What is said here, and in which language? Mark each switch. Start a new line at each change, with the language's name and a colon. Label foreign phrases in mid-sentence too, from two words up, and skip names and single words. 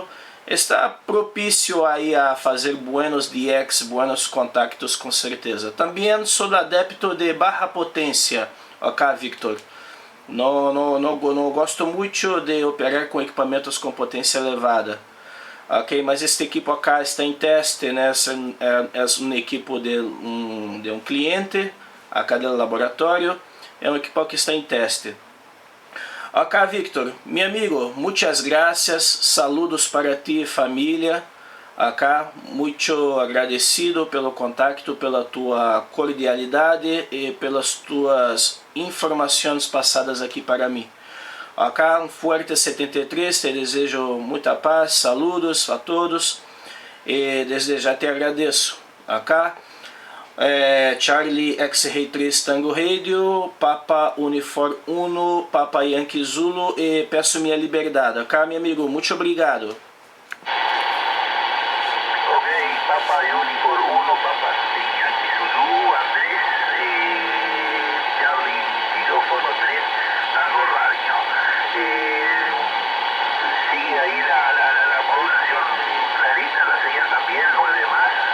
Portuguese: Está propício aí a fazer
Spanish: buenos DX, buenos contactos
Portuguese: com certeza. Também sou adepto de baixa potência, ok, Victor? Não gosto muito de operar com equipamentos com potência elevada. Ok, mas
Spanish: este equipo acá
Portuguese: está em teste, né? É um equipo de um cliente acá do laboratório. É um equipo que está em teste. Ok, Victor, meu amigo, muitas graças,
Spanish: saludos para ti
Portuguese: e família. Acá, muito agradecido pelo contato, pela tua cordialidade e pelas tuas informações passadas aqui para mim. Acá, um forte 73, te desejo muita paz,
Spanish: saludos a todos
Portuguese: e desde já te agradeço. Acá, Charlie X-Ray 3 Tango Radio, Papa Uniform 1, Papa Yankee Zulu e peço minha liberdade. Ok, meu amigo, muito obrigado. Ok, Papa Uniform 1, Papa Yankee Zulu, Andrés, Charlie, xilófono 3, Tango Radio.
Spanish: Sigue ahí la modulación clarita, la señal también, 9 más.